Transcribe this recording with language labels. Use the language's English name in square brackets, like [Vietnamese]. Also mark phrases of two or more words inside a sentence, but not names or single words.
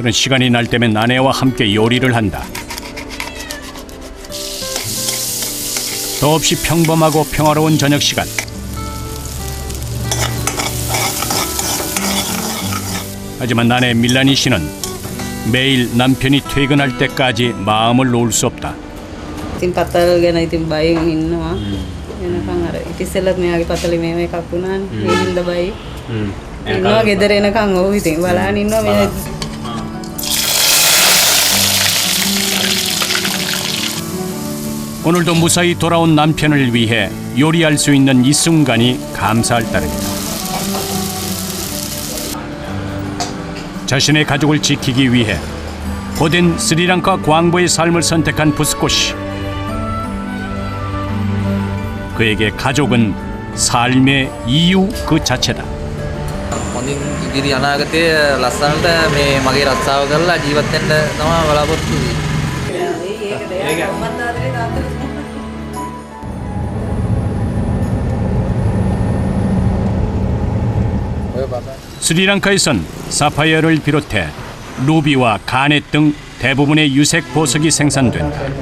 [Korean] 그런 시간이 날 때면 아내와 함께 요리를 한다. 더없이 평범하고 평화로운 저녁 시간. 하지만 아내 밀라니 씨는 매일 남편이 퇴근할 때까지 마음을 놓을 수 없다. [Sinhala] ඉතින් පතල් ගැන ඉතින් බයෙන් ඉන්නවා. එනකන් අර ඉතිසෙල්ලත් මෙයාගේ පතලේ මේව එකක් වුණානේ. මේ හින්දා බයි. ඉන්නවා ගෙදර එනකන් ඔව් ඉතින් බලන්න ඉන්නවා මේ [Korean] 오늘도 무사히 돌아온 남편을 위해 요리할 수 있는 이 순간이 감사할 따름이다. 자신의 가족을 지키기 위해 고된 스리랑카 광부의 삶을 선택한 부스코 씨. 그에게 가족은 삶의 이유 그 자체다. [Sinhala] හොඳින් ඉදිරි අනාගතයේ ලස්සනට මේ මගේ රස්සාව කරලා ජීවත් වෙන්න තමයි බලාපොරොත්තු [Korean] 스리랑카에선 사파이어를 비롯해 루비와 가넷 등 대부분의 유색 보석이 생산된다.